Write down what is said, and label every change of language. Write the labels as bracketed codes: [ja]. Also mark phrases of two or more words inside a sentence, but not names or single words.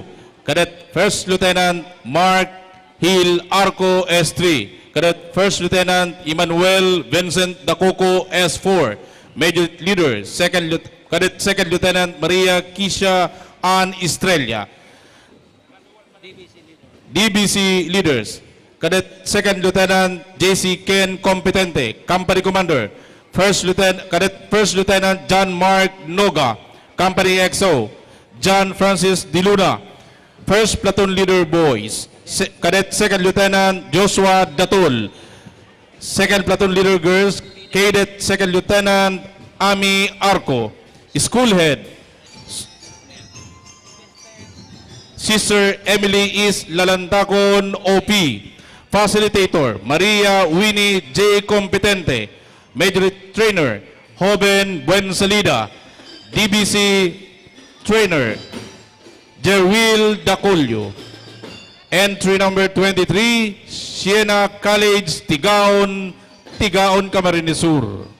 [en] Cadet First Lieutenant Mark Hill Arco, S3. Cadet First Lieutenant Emmanuel Vincent Dacoco, S4. Major Leader, Cadet Second Lieutenant Maria Kisha Ann Estrella. DBC Leaders, Cadet Second Lieutenant JC Ken Competente, Company Commander. Cadet First Lieutenant John Mark Noga, Company XO. John Francis De Luna, First Platoon Leader Boys. Cadet Second Lieutenant Joshua Datul. Second Platoon Leader Girls, Cadet Second Lieutenant Ami Arco. School Head, Sister Emily is Lalantakon OP. Facilitator, Maria Winnie J. Competente. Major Trainer, Joven Buensalida. DBC Trainer, Jerwil Dacolio. Entry number 23, Siena College, Tigaon, Camarines Sur.